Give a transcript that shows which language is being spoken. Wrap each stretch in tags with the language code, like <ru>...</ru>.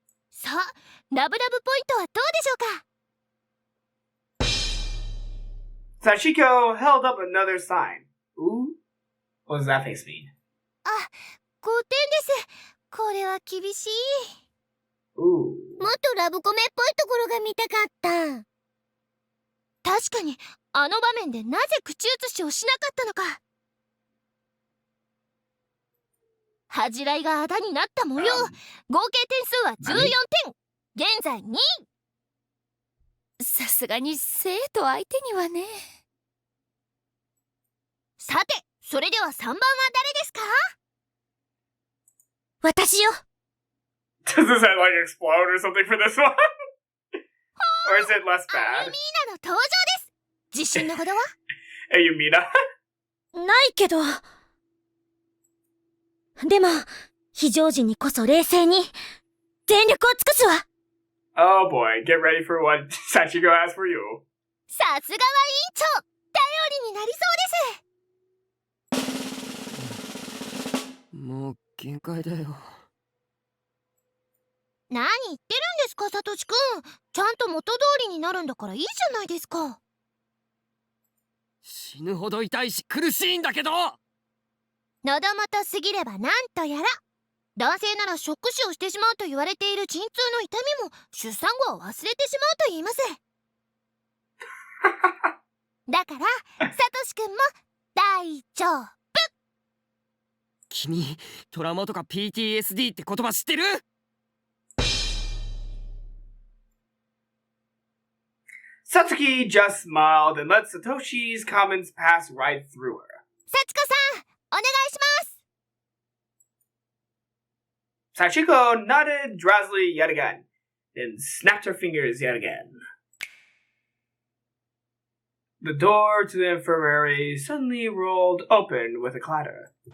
<ja>さあ、ラブラブポイントはどうでしょうか。</ja> <en>Sachiko held up another sign. Ooh? What does that face mean?</en> <ja>あ、5点です。これは厳しい。 Ooh. もっとラブコメっぽいところが見たかった。確かに、あの場面でなぜ口移しをしなかったのか。恥じらいがあだになった模様。合計点数は14点。現在2位。さすがに生徒相手にはね。さて、それでは3番は誰ですか？私よ。</ja> <en>Does his head like explode or something for this one? Or is it less</en> <ja>ア</ja> <en>bad?</en> <ja>ルミーナの登場です。自信のほどは？</ja> <en>Hey, Yumina?</en> <ja>ないけど。でも非常時にこそ冷静に全力を尽くすわ。</ja> <en>Oh boy, get ready for what Sachiko has for you.</en> <ja>さすがは委員長、頼りになりそうです。もう限界だよ。何言ってるんですか、サトシくん。ちゃんと元通りになるんだからいいじゃないですか。死ぬほど痛いし苦しいんだけど。喉元すぎればなんとやら。男性ならショック死をしてしまうと言われている陣痛の痛みも出産後は忘れてしまうと言います。だからサトシくんも大丈夫。君、トラウマとか PTSD って言葉知ってる？</ja> <en>Satsuki just smiled and let Satoshi's comments pass right through her.</en> <ja>サチコさん、お願いします。</ja> <en>Sachiko nodded drowsily yet again, then snapped her fingers yet again. The door to the infirmary suddenly rolled open with a clatter.</en>